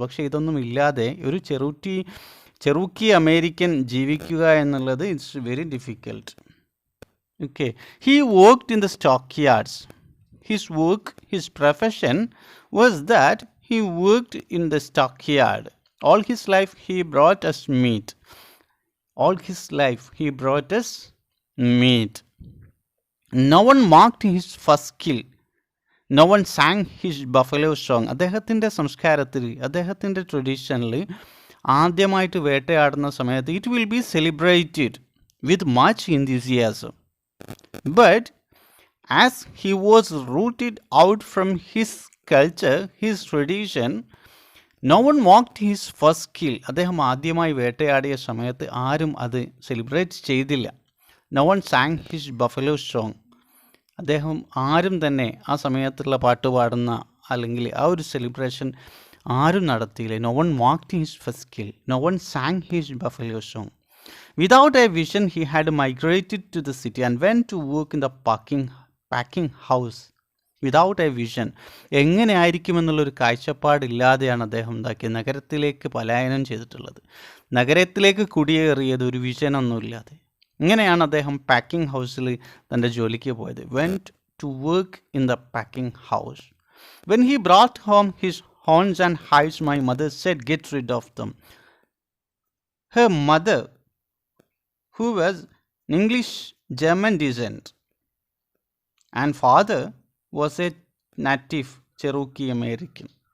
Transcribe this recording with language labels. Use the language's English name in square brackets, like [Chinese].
[Malayalam] പക്ഷേ ഇതൊന്നും ഇല്ലാതെ ഒരു ചെറുക്കി അമേരിക്കൻ ജീവിക്കുക എന്നുള്ളത് [English] It's very difficult. [Malayalam] Okay. [English] He worked in the stock yards. His work, his profession was that he worked in the stock yard. All his life he brought us meat. All his life he brought us meat. No one marked his first kill. No one sang his buffalo song. [Malayalam] അദ്ദേഹത്തിൻ്റെ സംസ്കാരത്തിൽ, അദ്ദേഹത്തിൻ്റെ ട്രഡീഷനിൽ ആദ്യമായിട്ട് വേട്ടയാടുന്ന സമയത്ത് [English] It will be celebrated with much enthusiasm. But as he was rooted out from his culture, his tradition, no one mocked his first kill. [Malayalam] അദ്ദേഹം ആദ്യമായി വേട്ടയാടിയ സമയത്ത് ആരും അത് സെലിബ്രേറ്റ് ചെയ്തില്ല. [English] No one sang his buffalo song. [Malayalam] അദ്ദേഹം ആരും തന്നെ ആ സമയത്തുള്ള പാട്ട് പാടുന്ന അല്ലെങ്കിൽ ആ ഒരു സെലിബ്രേഷൻ ആരും നടത്തിയില്ല. [English] No one mocked his first kill. No one sang his buffalo song. Without a vision, he had migrated to the city and went to work in the packing house. Without a vision, [Malayalam] എങ്ങനെയായിരിക്കുമെന്നുള്ളൊരു കാഴ്ചപ്പാടില്ലാതെയാണ് അദ്ദേഹം നഗരത്തിലേക്ക് പലായനം ചെയ്തിട്ടുള്ളത്. നഗരത്തിലേക്ക് കുടിയേറിയത് ഒരു വിഷനൊന്നുമില്ലാതെ. ഇങ്ങനെയാണ് അദ്ദേഹം packing ഹൗസിൽ തൻ്റെ ജോലിക്ക് പോയത്. [English] Went to work in the packing house. When he brought home his horns and hides, my mother said get rid of them. Her mother, who was English German descent, and father was a native Cherokee American.